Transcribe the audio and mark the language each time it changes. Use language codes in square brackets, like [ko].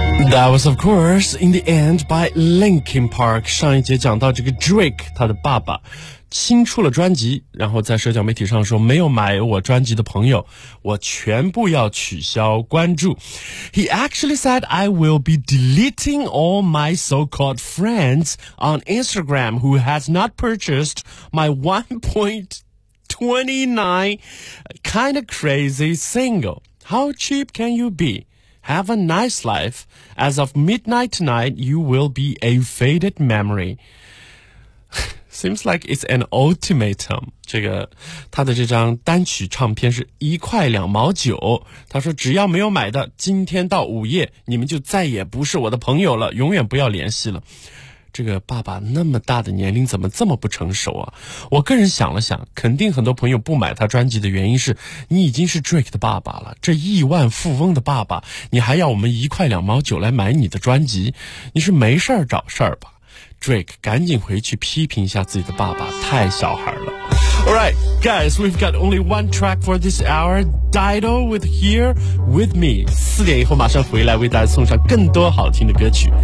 [en] That was, of course, In the End by Linkin Park. [zh] 上一节讲到这个 Drake, 他的爸爸新出了专辑，然后在社交媒体上说，没有买我专辑的朋友，我全部要取消关注。 [en] He actually said, I will be deleting all my so-called friends on Instagram who has not purchased my 1.29 kind of crazy single. How cheap can you be? Have a nice life. As of midnight tonight, you will be a faded memory. Seems like it's an ultimatum. [zh] 这个他的这张单曲唱片是一块两毛九。他说只要没有买的，今天到午夜，你们就再也不是我的朋友了，永远不要联系了。这个爸爸那么大的年龄怎么这么不成熟啊？我个人想了想，肯定很多朋友不买他专辑的原因是，你已经是 Drake 的爸爸了，这亿万富翁的爸爸，你还要我们一块两毛九来买你的专辑，你是没事儿找事儿吧？ Drake, 赶紧回去批评一下自己的爸爸，太小孩了。 [en] Alright, guys, we've got only one track for this hour. Dido with Here With Me. [zh] 四点以后马上回来为大家送上更多好听的歌曲。